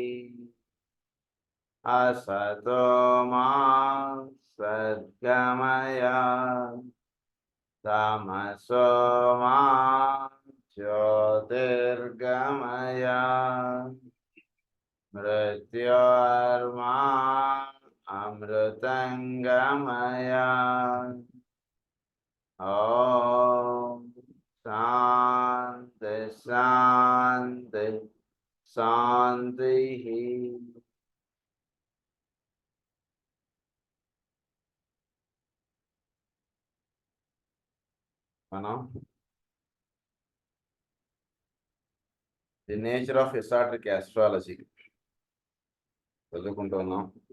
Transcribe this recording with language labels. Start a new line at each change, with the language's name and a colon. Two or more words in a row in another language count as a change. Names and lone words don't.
Sanskrit: असतो मा सद्गमय तमसो मा ज्योतिर्गमय मृत्योर्मा अमृतङ्गमय। ॐ शान्ति शान्ति शान्तिः।
Telugu: మనం ది నేచర్ ఆఫ్ ఎసాట్రిక్ ఆస్ట్రాలజీ చదువుకుంటూ ఉన్నాం.